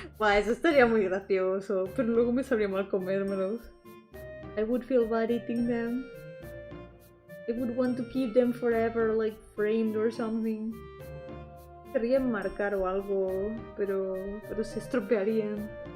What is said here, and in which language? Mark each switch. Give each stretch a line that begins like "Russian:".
Spanish: Bah, eso estaría muy gracioso, pero luego me sabría mal comérmelos.
English: I would feel bad eating them. I would want to keep them forever, like framed or something.
Spanish: Querría enmarcar o algo, pero se estropearían.